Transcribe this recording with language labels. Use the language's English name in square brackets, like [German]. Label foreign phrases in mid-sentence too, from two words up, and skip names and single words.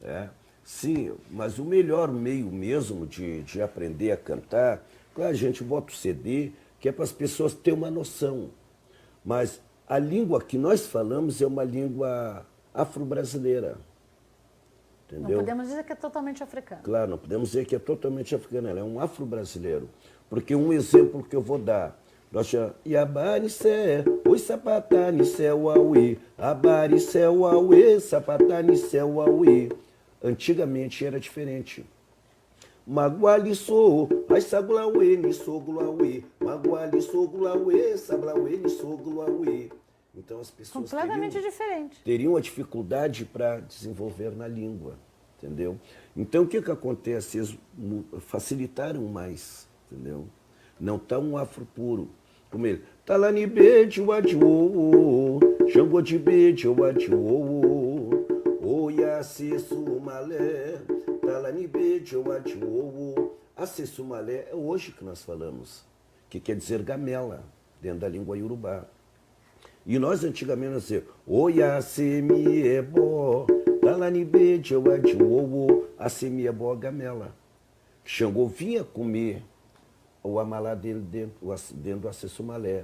[Portuguese] Sim, mas o melhor meio mesmo de aprender a cantar, claro, a gente bota o CD, que é para as pessoas terem uma noção. Mas a língua que nós falamos é uma língua afro-brasileira. Entendeu? Não podemos dizer que é totalmente africano. Claro, não podemos dizer que é totalmente africano, ela é um afro-brasileiro. Porque um exemplo que eu vou dar, nós já [Yoruba] Iabanicé, oi sapatanicé, uauê, [Portuguese] abaricé, uauê, sapatanicé, uauê. Antigamente era diferente. [Yoruba] Maguali sou, ai saglauê, ni soglauê, maguali soglauê, saglauê, ni soglauê. [Portuguese] Então as pessoas completamente diferente. Teriam a dificuldade para desenvolver na língua, entendeu? Então o que acontece? Eles facilitaram mais, entendeu? Não está um afro puro. Como ele, [Yoruba] talani bede o adiô, xangô de bede o adiô, oiace sumalé. [Portuguese] Acessumalé é hoje que nós falamos, que quer dizer gamela, dentro da língua iorubá. E nós antigamente nós dizíamos, [Yoruba] oiacemiebó, talanibede eu adiowo, acemiebó [Portuguese] gamela. Xangô vinha comer o amalá dentro do acessumalé.